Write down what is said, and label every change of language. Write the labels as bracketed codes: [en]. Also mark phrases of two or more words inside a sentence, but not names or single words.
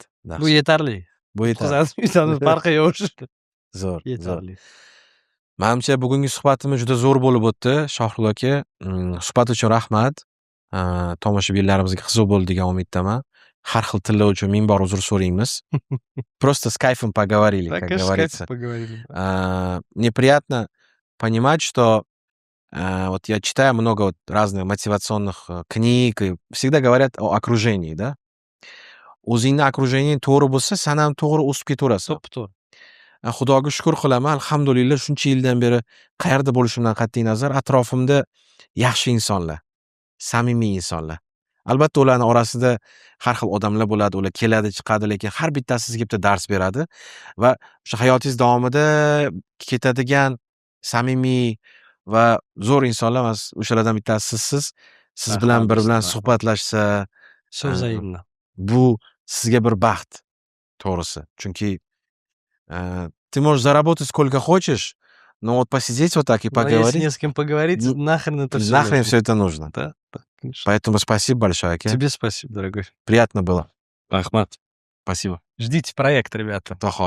[uz] Bu yetarli. Bu yetarli. Qizamiz farqi yo'q. Zo'r. Yetarli. Menimcha bugungi suhbatimiz juda zo'r bo'lib o'tdi. Shohrux aka, suhbat uchun rahmat. Tomoshabinlarimizga qiziq bo'ldi degan umiddaman. Har xil tillar uchun ming bor uzr so'raymiz. [ru] Просто с кайфом поговорили, как говорится. Поговорили. Мне приятно понимать, что вот я читаю много вот разных мотивационных книг, и всегда говорят о окружении, да? [uz] O'zingni okrujeniying to'g'ri bo'lsa, sen ham to'g'ri o'sib ketaverasan. To'g'ri. Xudoga shukr qilaman, alhamdulillah shuncha yildan beri qayerda bo'lishimdan qat'iy nazar atrofimda yaxshi insonlar, samimiy insonlar. Albatta ularning orasida har xil odamlar bo'ladi, ular keladi, chiqadi, lekin har bittasi sizga bitta dars beradi va o'sha hayotingiz davomida ketadigan samimiy va zo'r insonlar emas, o'shalardan bittasi sizsiz. Siz bilan bir bilan suhbatlashsa, So'zlayimni. bu sizga bir baxt, to'g'risi. [ru] Chunki ты можешь заработать сколько хочешь, но вот посидеть вот так и Но если поговорить, не с кем поговорить, нахрен это все. нахрен все это нужно. Да, конечно. Поэтому спасибо большое, Аке. Тебе спасибо, дорогой. Приятно было. [uz] Rahmat. [ru] Спасибо. Ждите проект, ребята. [uz] Xudo xohlasa.